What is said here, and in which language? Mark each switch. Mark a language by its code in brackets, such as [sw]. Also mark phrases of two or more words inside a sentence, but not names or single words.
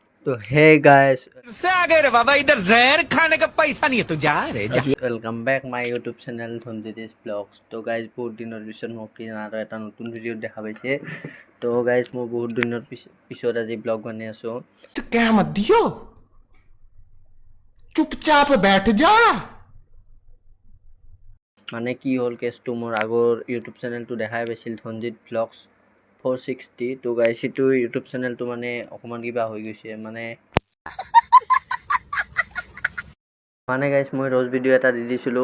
[hi] तो [en] hey guys [hi] से आ गए रे बाबा, इधर जहर खाने का पैसा नहीं है तो जा रे जा। [en] welcome back my YouTube channel Dhanjit Vlogs. [as] তো গাইজ বহুত দিনৰ পিছত মোক আৰু এটা নতুন ভিডিঅ' দেখা পাইছে। তো গাইজ মই বহুত দিনৰ পিছত আজি ব্লগ বনাই আছোঁ। [hi] तो क्या मत दियो, चुपचाप बैठ जा। [as] মানে কি হ'ল কেছটো, মোৰ আগৰ [en] ইউটিউব চেনেলটো [as] দেখাই পাইছিল ধনজিৎ ব্লগছ 460। তো গাইজ সেইটো [en] ইউটিউব চেনেলটো [as] মানে অকণমান কিবা হৈ গৈছে। মানে গাইজ মই ৰ'জ ভিডিঅ' এটা দি দিছিলোঁ।